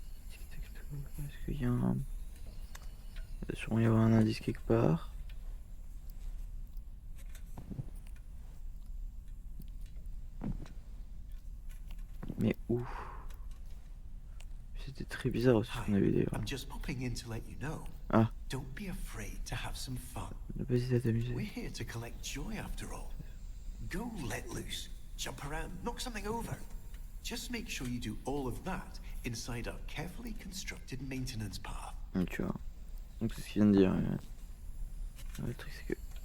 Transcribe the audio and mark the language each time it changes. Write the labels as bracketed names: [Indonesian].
[French] Est-ce qu'il y a un... Il doit sûrement y avoir un indice quelque part. Mais où? C'était très bizarre aussi ce qu'on avait dit. [English] I'm just popping in to let you know. Ah. Don't be afraid to have some fun. [French] Ne pas hésiter à t'amuser. [English] We're here to collect joy after all. Go let loose, jump around, knock something over. Just make sure you do all of that inside our carefully constructed maintenance path. [French] Tu vois. Donc c'est ce qu'il vient de dire. Le truc c'est que...